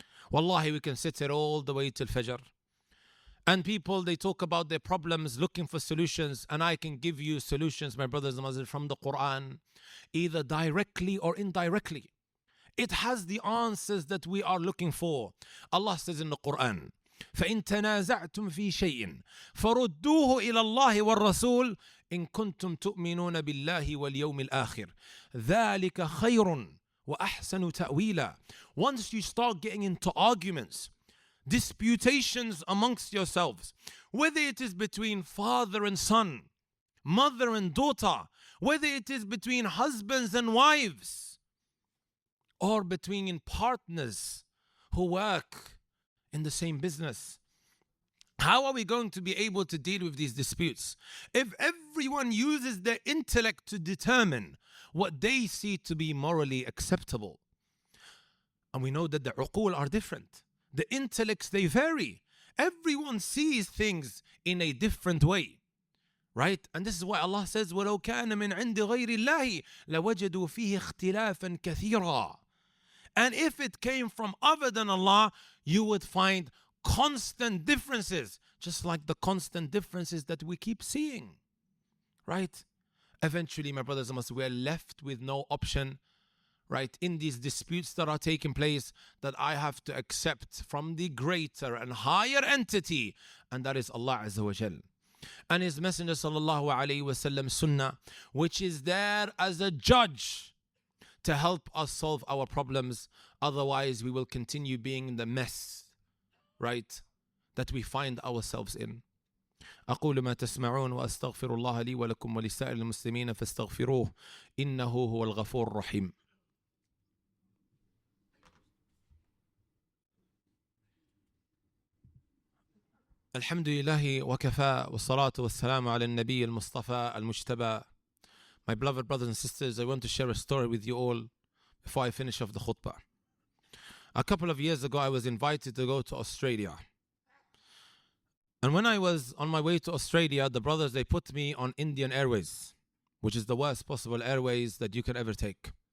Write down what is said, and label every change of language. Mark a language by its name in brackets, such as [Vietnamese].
[English] Wallahi, we can sit here all the way till Fajr. And people, they talk about their problems, looking for solutions. And I can give you solutions, my brothers and my sisters, from the Quran, either directly or indirectly. It has the answers that we are looking for. Allah says in the Quran, [Arabic] فَإِن تَنَازَعْتُمْ فِي شَيْءٍ فَرُدُّوهُ إِلَى اللَّهِ وَالرَّسُولِ إِن كُنتُمْ تُؤْمِنُونَ بِاللَّهِ وَالْيَوْمِ الْآخِرِ ذَلِكَ خَيْرٌ وَأَحْسَنُ تَأْوِيلًا. [English] Once you start getting into arguments, disputations amongst yourselves, whether it is between father and son, mother and daughter, whether it is between husbands and wives, or between partners who work in the same business. How are we going to be able to deal with these disputes if everyone uses their intellect to determine what they see to be morally acceptable? And we know that the uqul are different. The intellects, they vary. Everyone sees things in a different way. Right? And this is why Allah says, [Arabic] وَلَوْ كَانَ مِنْ عِنْدِ غَيْرِ اللَّهِ لَوَجَدُوا فِيهِ اخْتِلَافًا كَثِيرًا. [English] And if it came from other than Allah, you would find constant differences, just like the constant differences that we keep seeing. Right? Eventually, my brothers and sisters, we are left with no option, right, in these disputes that are taking place, that I have to accept from the greater and higher entity, and that is Allah Azza wa Jal. And His Messenger sallallahu alayhi wa sallam sunnah, which is there as a judge to help us solve our problems. Otherwise, we will continue being in the mess, right, that we find ourselves in. [Arabic] أقول ما تسمعون وأستغفر الله لي ولكم ولسائر المسلمين فاستغفروه إنه هو الغفور الرحيم. الحمد لله وكفى والصلاة والسلام على النبي المصطفى المجتبى. [English] My beloved brothers and sisters, I want to share a story with you all before I finish off the khutbah. A couple of years ago, I was invited to go to Australia. And when I was on my way to Australia, the brothers, they put me on Indian Airways, which is the worst possible airways that you can ever take.